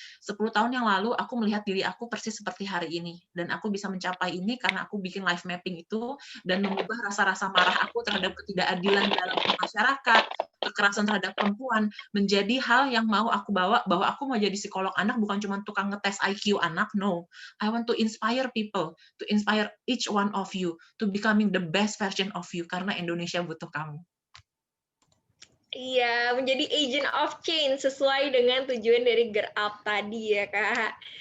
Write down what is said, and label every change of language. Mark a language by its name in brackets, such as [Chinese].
[Indonesian] 10 tahun yang lalu, aku melihat diri aku persis seperti hari ini. Dan aku bisa mencapai ini karena aku bikin life mapping itu, dan mengubah rasa-rasa marah aku terhadap ketidakadilan dalam masyarakat, kekerasan terhadap perempuan, menjadi hal yang mau aku bawa, bahwa aku mau jadi psikolog anak, bukan cuma tukang ngetes IQ anak, no. [English] I want to inspire people, to inspire each one of you, to becoming the best version of you, [Indonesian] karena Indonesia butuh kamu. Iya, menjadi agent of change sesuai dengan tujuan dari Girl Up tadi ya, Kak.